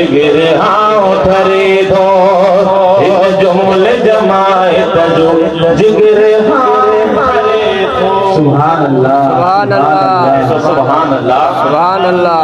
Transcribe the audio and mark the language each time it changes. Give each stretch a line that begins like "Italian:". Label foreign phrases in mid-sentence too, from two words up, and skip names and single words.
Hindi: जिगर हाँ धरे दो जुमल जमायत जो जिगर हाँ धरे दो।
Arabic: سبحان الله, سبحان الله, سبحان الله, سبحان الله.